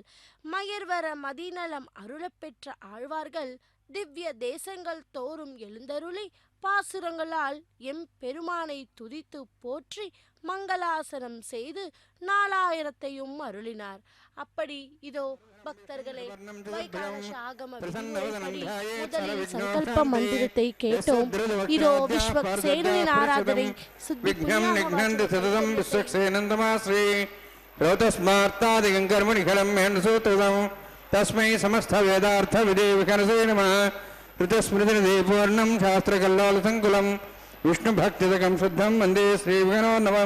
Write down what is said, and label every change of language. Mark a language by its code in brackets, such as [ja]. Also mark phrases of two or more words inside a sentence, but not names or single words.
[ta] மயர்வர மதிநலம் அருளப்பெற்ற ஆழ்வார்கள் திவ்ய தேசங்கள் தோறும் எழுந்தருளி பாசுரங்களால் எம் பெருமானை துதித்து போற்றி மங்களாசனம் செய்து 4000ஐயும் அருளினார். அப்படி இதோ பக்தர்களே, வைகானச ஆகம விதிமுறைப்படி முதலில் சங்கல்ப மந்திரத்தை கேட்டோம். இதோ விஸ்வக்சேனனின் ஆராதனை [sa] तस्मै समस्त वेदार्थ विदे विकरसे नमः. ऋतस्मृतिनिधि पूर्णं शास्त्रकल्लोलसङ्कुलं विष्णुभक्तिदकं शुद्धं वन्दे श्रीविघ्नोन्नवं.